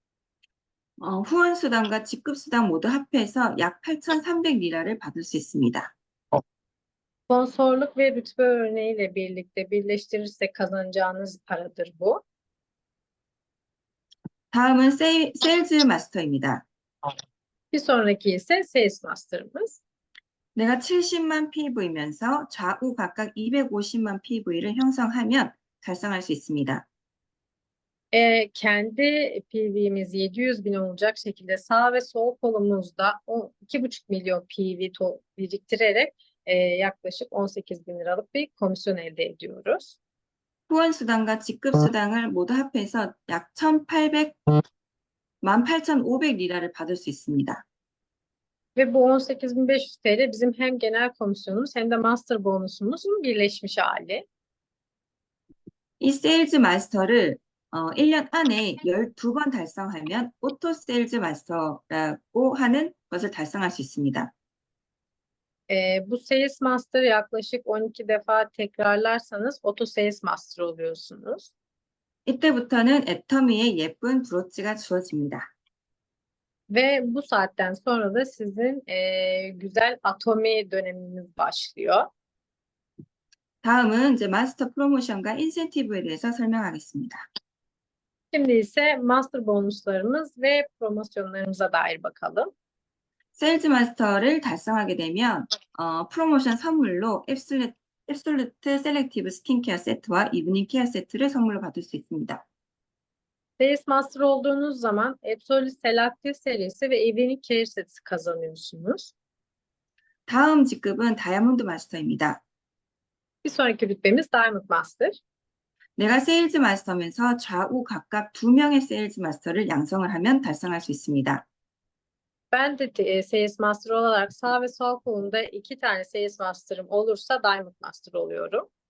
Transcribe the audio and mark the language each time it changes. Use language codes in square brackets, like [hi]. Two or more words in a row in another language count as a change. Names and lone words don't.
[ko] 후원수당과 직급수당 모두 합해서 약 8,300리라를 받을 수 있습니다. [tr] Sponsorluk ve rütbe örneğiyle birlikte birleştirirsek kazanacağınız paradır bu. [ko] 다음은 세일즈 마스터입니다. [tr] Bir sonraki ise Sales Master'ımız. [ko] 내가 70만 PV면서 좌우 각각 250만 PV를 형성하면 달성할 수 있습니다. [tr] Kendi PV'miz 700 bin olacak şekilde sağ ve sol kolumuzda 2,5 milyon PV biriktirerek yaklaşık 18 bin liralık bir komisyon elde ediyoruz. [ko] 후원수당과 직급수당을 모두 합해서 약 18,500리라를 받을 수 있습니다. [tr] Ve bu 18.500 TL bizim hem genel komisyonumuz hem de master bonusumuzun birleşmiş hali. [ko] 이 세일즈 마스터를 1년 안에 12번 달성하면 오토 세일즈 마스터라고 하는 것을 달성할 수 있습니다. [tr] Bu Sales Master'ı yaklaşık 12 defa tekrarlarsanız Auto Sales Master oluyorsunuz. [ko] 이때부터는 애터미에 예쁜 브로치가 주어집니다. [tr] Ve bu saatten sonra da sizin güzel Atomi döneminiz başlıyor. [ko] 다음은 이제 마스터 프로모션과 인센티브에 대해서 설명하겠습니다. [tr] Şimdi ise Master bonuslarımız ve promosyonlarımıza dair bakalım. [ko] 세일즈 마스터를 달성하게 되면 프로모션 선물로 앱솔루트 셀렉티브 스킨케어 세트와 이브닝 케어 세트를 선물로 받을 수 있습니다. [tr] Sales Master olduğunuz zaman Absolute Selective serisi ve Evening Care seti kazanıyorsunuz. [ko] 다음 직급은 다이아몬드 마스터입니다. [tr] Bir sonraki rütbemiz Diamond Master. [ko] 내가 세일즈 마스터면서 좌우 각각 2명의 세일즈 마스터를 양성을 하면 달성할 수 있습니다. [tr] Ben de Sales Master olarak sağ ve sol kolumda 2 tane Sales Master'ım olursa Diamond Master oluyorum.